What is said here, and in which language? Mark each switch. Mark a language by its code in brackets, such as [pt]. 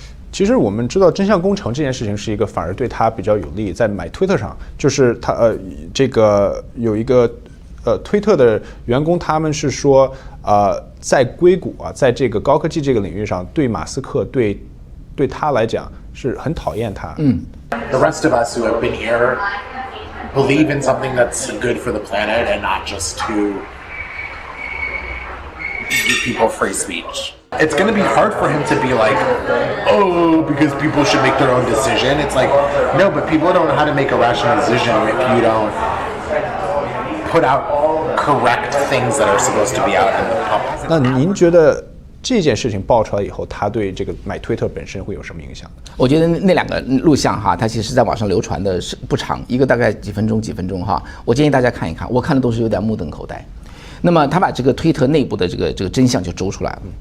[zh] 其实我们知道真相工程这件事情是一个反而对他比较有利，在买推特上，就是他这个有一个推特的员工，他们是说在硅谷啊，在这个高科技这个领域上，对马斯克对他来讲是很讨厌他。 [en] The rest of us who have been here believe in something that's good for the planet and not just to give people free speech. It's going to be hard for him to be like, oh, because people should make their own decision. It's like, no, but people don't know how to make a rational decision if you don't put out correct things that are supposed to be out in the public. [zh] 那您觉得这件事情爆出来以后，他对这个买推特本身会有什么影响？我觉得那2个录像哈，它其实在网上流传的是不长，一个大概几分钟哈。我建议大家看一看，我看的都是有点目瞪口呆。那么他把这个推特内部的这个真相就揪出来了。